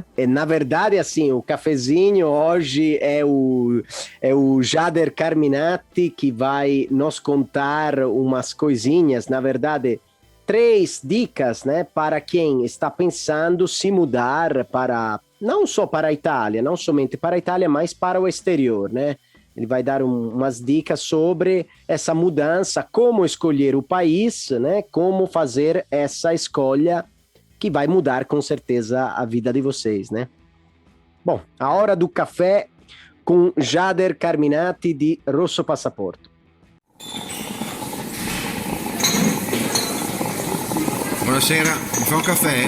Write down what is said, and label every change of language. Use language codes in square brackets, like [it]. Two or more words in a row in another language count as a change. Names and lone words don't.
[pt] Na verdade, assim, o cafezinho hoje é o Jader Carminati, que vai nos contar umas coisinhas, na verdade, 3 dicas, né, para quem está pensando se mudar não só para a Itália, não somente para a Itália, mas para o exterior, né? Ele vai dar umas dicas sobre essa mudança, como escolher o país, né? Como fazer essa escolha que vai mudar com certeza a vida de vocês, né? Bom, a hora do café com Jader Carminati di Rosso Passaporto. [it] Buonasera, mi fa un caffè?